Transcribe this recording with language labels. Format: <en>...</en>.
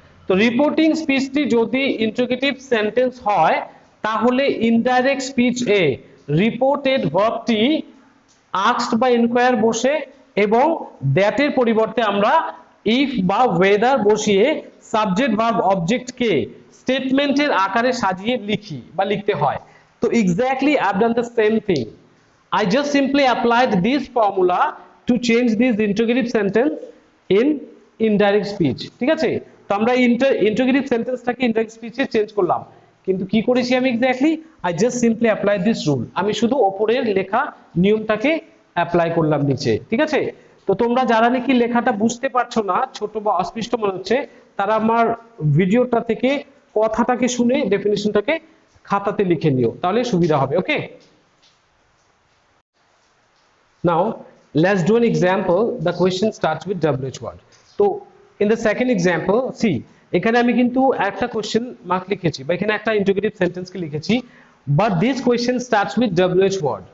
<bn>তো রিপোর্টিং স্পিচটি যদি interrogative sentence হয় তাহলে ইনডাইরেক্ট স্পিচ এ রিপোর্টেড ভার্বটি আস্কড বা ইনকোয়ার বসে এবং দ্যাট এর পরিবর্তে আমরা ইফ বা ওয়েদার বসিয়ে সাবজেক্ট ভার্ব অবজেক্টকে স্টেটমেন্টের আকারে সাজিয়ে লিখি বা লিখতে হয়।</bn> <en>তো exactly I have done the same thing, I just simply applied this formula to change this interrogative sentence in indirect speech,</en> <bn>ঠিক আছে? তো আমরা interrogative সেন্টেন্সটাকে ইনডাইরেক্ট স্পিচে চেঞ্জ করলাম, কিন্তু কি করেছি আমি exactly,</bn> <en>I just simply applied this rule,</en> <bn>আমি শুধু উপরের লেখা নিয়মটাকে অ্যাপ্লাই করলাম নিচে, ঠিক আছে? তো তোমরা যারা নাকি লেখাটা বুঝতে পারছো না, ছোট বা অস্পষ্ট মনে হচ্ছে, তারা আমার ভিডিওটা থেকে কথাটাকে শুনে ডেফিনিশনটাকে খাতাতে লিখে নিও, তাহলে সুবিধা হবে, ওকে?</bn> <en>Now let's do an example. The question starts with WH word.</en> <bn>তো</bn> <en>in the second example C,</en> <bn>এখানে আমি কিন্তু একটা কোশ্চেন মার্ক লিখেছি বা এখানে একটা ইন্টিগ্রেটিভ সেন্টেন্স কে লিখেছি,</bn> <en>But this question starts with WH word.</en>